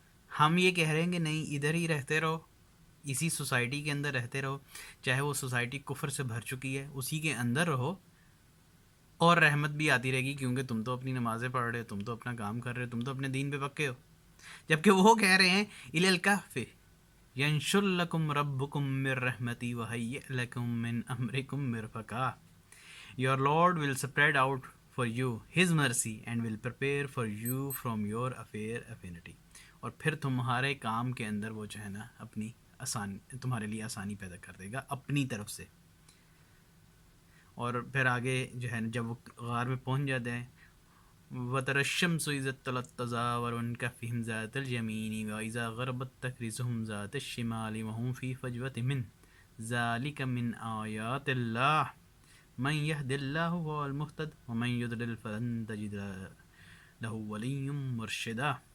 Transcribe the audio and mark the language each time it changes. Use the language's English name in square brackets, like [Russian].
[Urdu] ہم یہ کہہ رہے ہیں کہ نہیں، ادھر ہی رہتے رہو، اسی سوسائٹی کے اندر رہتے رہو، چاہے وہ سوسائٹی کفر سے بھر چکی ہے اسی کے اندر رہو، اور رحمت بھی آتی رہے گی، کیونکہ تم تو اپنی نمازیں پڑھ رہے ہو، تم تو اپنا کام کر رہے ہو، تم تو اپنے دین پہ پکے ہو. جبکہ وہ کہہ رہے ہیں [Arabic] الی الکہف ینشر لکم ربکم من رحمتی وہیئ لکم من امرکم مرفقا. [English] Your Lord will spread out for you His mercy and will prepare for you from your affinity. [Urdu] اور پھر تمہارے کام کے اندر وہ جو ہے نا اپنی تمہارے لیے آسانی پیدا کر دے گا اپنی طرف سے. اور پھر آگے جو ہے نا جب وہ غار میں پہنچ جاتے ہیں [Arabic] وَتَرَى الشَّمْسُ إِذَا طَلَعَتْ تَزَاوَرُ عَنْ كَهْفِهِمْ ذَاتَ الْيَمِينِ وَإِذَا غَرَبَتْ تَقْرِضُهُمْ ذَاتَ الشِّمَالِ وَهُمْ فِي فَجْوَةٍ مِّنْهُ ذَلِكَ مِنْ آيَاتِ اللَّهِ مَنْ يَهْدِ اللَّهُ فَهُوَ الْمُهْتَدِ وَمَنْ يُضْلِلْ فَلَنْ تَجِدَ لَهُ وَلِيًّا مُرْشِدًا.